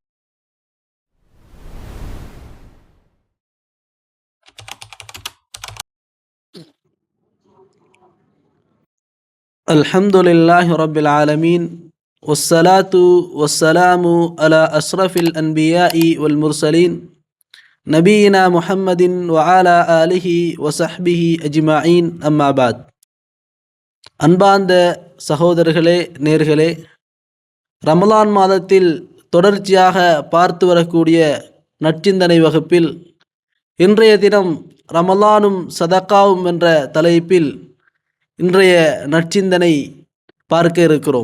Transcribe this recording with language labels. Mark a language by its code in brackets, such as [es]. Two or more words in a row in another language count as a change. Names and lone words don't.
[ar] الحمد لله رب العالمين والصلاة والسلام على أشرف الأنبياء والمرسلين نبينا محمد وعلى آله وصحبه أجمعين أما بعد. [ta] அன்பார்ந்த சகோதரர்களே, நேர்களே, ரமலான் மாதத்தில் தொடர்ச்சியாக பார்த்து வரக்கூடிய நற்சிந்தனை வகுப்பில் இன்றைய தினம் ரமலானும் சதக்காவும் என்ற தலைப்பில் இன்றைய நற்சிந்தனை பார்க்க இருக்கிறோம்.